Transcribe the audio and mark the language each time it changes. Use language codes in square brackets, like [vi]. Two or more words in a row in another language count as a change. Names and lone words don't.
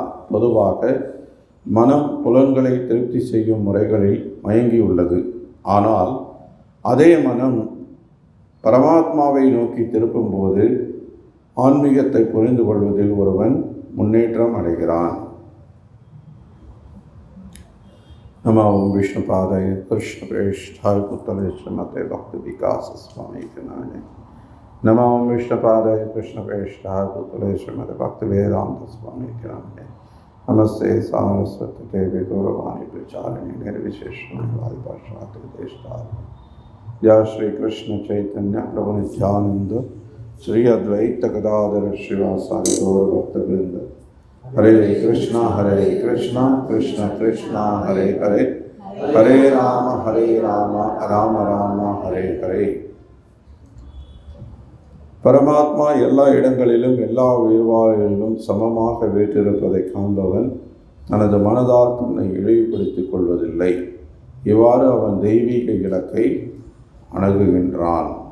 [ta] பொதுவாக மனம் புலன்களை திருப்தி செய்யும் முறைகளில் மயங்கியுள்ளது. ஆனால் அதே மனம் பரமாத்மாவை நோக்கி திருப்பும்போது ஆன்மீகத்தை புரிந்து கொள்வதில் ஒருவன் முன்னேற்றம் அடைகிறான். [sa] नमो विष्णुपादाय कृष्णप्रेष्ठाय पुतले श्रीमते भक्ति विकास स्वामी नाने। नमो विष्णुपादाय कृष्णप्रेष्ठाय पुतले श्रीमते भक्ति वेदांत स्वामी नाने। नमस्ते सारस्वती देवी गौरवाणी प्रचारिणी निर्विशेष जय श्री कृष्ण चैतन्य प्रभु नित्यानंद श्री अद्वैत गदाधर श्रीवासादि गौर भक्तवृंद। हरे कृष्णा कृष्ण कृष्ण हरे हरे, हरे राम राम राम हरे हरे. [ta] பரமாத்மா எல்லா இடங்களிலும் எல்லா உயிர்வாழிலும் சமமாக வீற்றிருப்பதை காண்பவன் தனது மனதால் தன்னை இழிவுபடுத்திக் கொள்வதில்லை. இவ்வாறு அவன் தெய்வீக இலக்கை அணுகுகின்றான்.